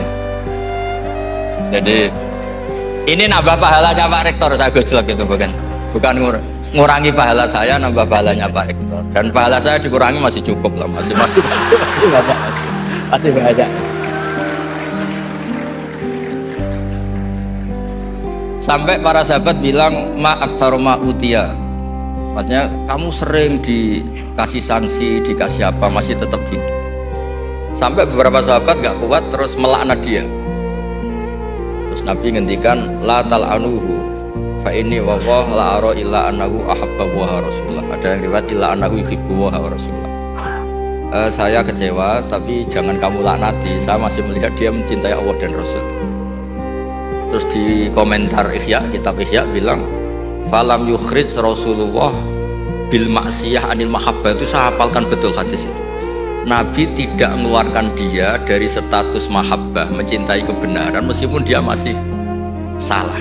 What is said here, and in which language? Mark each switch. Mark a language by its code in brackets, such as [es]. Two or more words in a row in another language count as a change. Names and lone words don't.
[id] Jadi ini nambah pahalanya Pak Rektor, saya gojlok itu bukan ngurangi pahala saya, nambah pahalanya Pak Rektor. Dan pahala saya dikurangi masih cukup lah, masih banyak. Sampai para sahabat bilang [ar] ما أكثر ما يؤتى. [id] Maksudnya kamu sering dikasih sanksi, dikasih apa masih tetap gitu. Sampai beberapa sahabat gak kuat terus melaknat dia. Terus Nabi ngendikan [ar] لا تلعنوه فإني والله لا أرى إلا أنه أحب ورسول الله. [id] Ada yang riwayat [ar] إلا أنه يحب ورسول الله. [id] Saya kecewa tapi jangan kamu laknati, saya masih melihat dia mencintai Allah dan Rasul. Terus di komentar Ihya, kitab Ihya bilang [ar] فلم يخرج رسول الله بالمعصية عن المحبة. [id] Itu saya hafalkan betul hadis itu. Nabi tidak mengeluarkan dia dari status mahabbah, mencintai kebenaran meskipun dia masih salah.